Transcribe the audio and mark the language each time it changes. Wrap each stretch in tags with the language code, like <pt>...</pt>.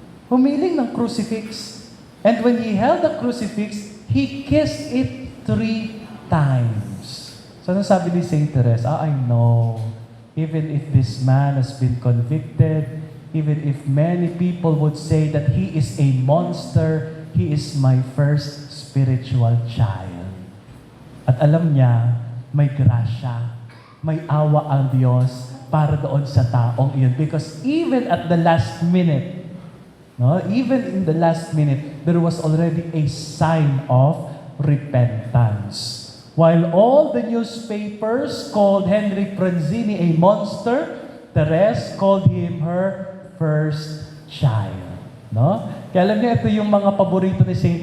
<tl>Humiling ng crucifix.</tl> <en>And when he held the crucifix, he kissed it 3 times. So,</en> <tl>ano sabi ni</tl> <en>St. Therese? I know. Even if this man has been convicted, even if many people would say that he is a monster, he is my first spiritual child.</en> <tl>At alam niya, may grasya, may awa ang Diyos para doon sa taong iyon.</tl> <en>Because even at the last minute, no, even in the last minute, there was already a sign of repentance. While all the newspapers called Henry Pranzini a monster, Therese called him her first child. No?</en> <tl>Kaya alam niyo, ito yung mga paborito ni St.</tl>